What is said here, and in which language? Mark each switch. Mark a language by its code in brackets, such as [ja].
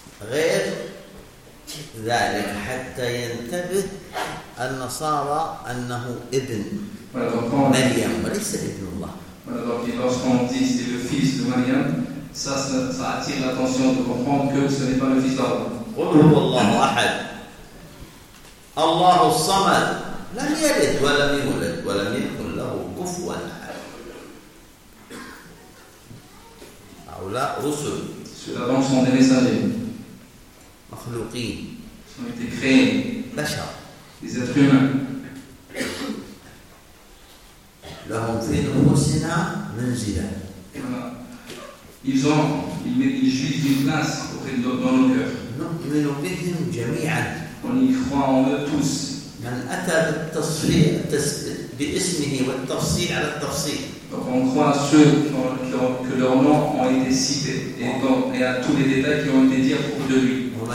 [ar] غير ذلك حتى ينتبه النصارى أنه ابن مريم وليس ابن الله. [fr] Lorsqu'on dit c'est le fils de Mariam, ça attire l'attention de comprendre que ce n'est pas le fils d'Allah. [ar] قل هو الله أحد. الله الصمد. لم يلد ولم يولد ولم يكن له كفوا أحد. هؤلاء رسل. [fr] Ceux-là donc sont des messagers. [ar] مخلوقين. [fr] Sont été créés. [ar] بشر. [fr] Des êtres humains. [ar] لهم في نفوسنا منزلة. [fr] Ils ont, ils jouissent d'une place auprès de dans nos cœurs. [ar] نؤمن بهم جميعا. [fr] On y croit en eux tous. [ar] من أتى بالتفصيل باسمه والتفصيل على التفصيل. [fr] Donc on croit à ceux que leurs noms ont été cités et à tous les détails qui ont été dits à propos de lui.